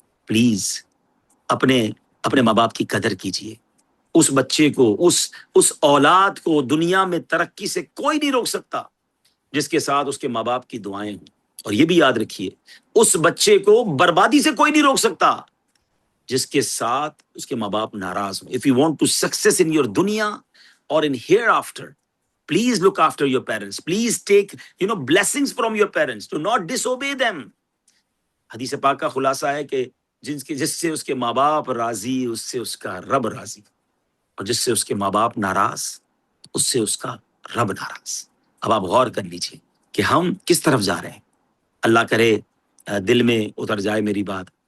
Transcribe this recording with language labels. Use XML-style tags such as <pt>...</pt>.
<ur>Please اپنے ماں باپ کی قدر کیجیے. اس بچے کو، اس اولاد کو دنیا میں ترقی سے کوئی نہیں روک سکتا جس کے ساتھ اس کے ماں باپ کی دعائیں ہوں. اور یہ بھی یاد رکھیے، اس بچے کو بربادی سے کوئی نہیں روک سکتا جس کے ساتھ اس کے ماں باپ ناراض ہوں.</ur> <en>If you want to success in your دنیا or in hereafter, please look after your parents. Please take, blessings from your parents. Do not disobey them.</en> <ur>حدیث پاک کا خلاصہ ہے کہ جس سے اس کے ماں باپ راضی اس سے اس کا رب راضی، اور جس سے اس کے ماں باپ ناراض اس سے اس کا رب ناراض. اب آپ غور کر لیجیے کہ ہم کس طرف جا رہے ہیں. اللہ کرے دل میں اتر جائے میری بات.</ur>